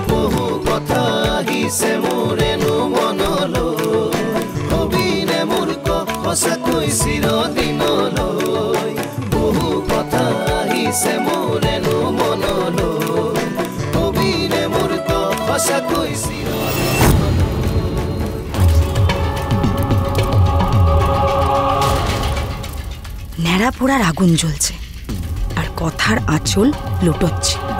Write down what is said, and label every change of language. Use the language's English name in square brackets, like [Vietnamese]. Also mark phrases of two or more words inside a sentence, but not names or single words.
[Assamese] বহু কথা আহিছে মোৰেনো মনলৈ হবিনে মোৰ সঁচাকৈ চিৰদিনলৈ বহু কথা আহিছে মোৰেনো মনলৈ হবিনে মোৰ সঁচাকৈ [Bangla] ন্যাড়া পোড়ার আগুন জ্বলছে আর কথার আঁচল লুটোচ্ছে।